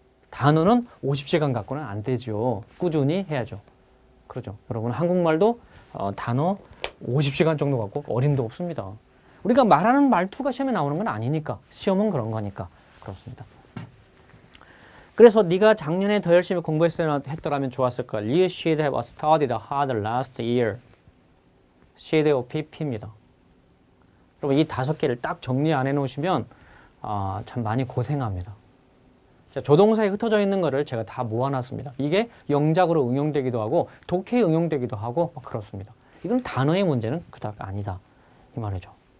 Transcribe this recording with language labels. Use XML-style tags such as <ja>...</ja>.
<ko>단어는 50시간 갖고는 안 되죠. 꾸준히 해야죠. 그렇죠. 여러분 한국말도 단어 50시간 정도 갖고 어림도 없습니다. 우리가 말하는 말투가 시험에 나오는 건 아니니까. 시험은 그런 거니까. 그렇습니다. 그래서 네가 작년에 더 열심히 공부했더라면 좋았을 거야.</ko> <en>You should have studied harder last year. CDO PP입니다.</en> <ko>여러분 이 5개를 딱 정리 안 해놓으시면 참 많이 고생합니다. 자, 조동사에 흩어져 있는 거를 제가 다 모아놨습니다. 이게 영작으로 응용되기도 하고 독해에 응용되기도 하고 그렇습니다. 이건 단어의 문제는 그닥 아니다. 이 말이죠.</ko>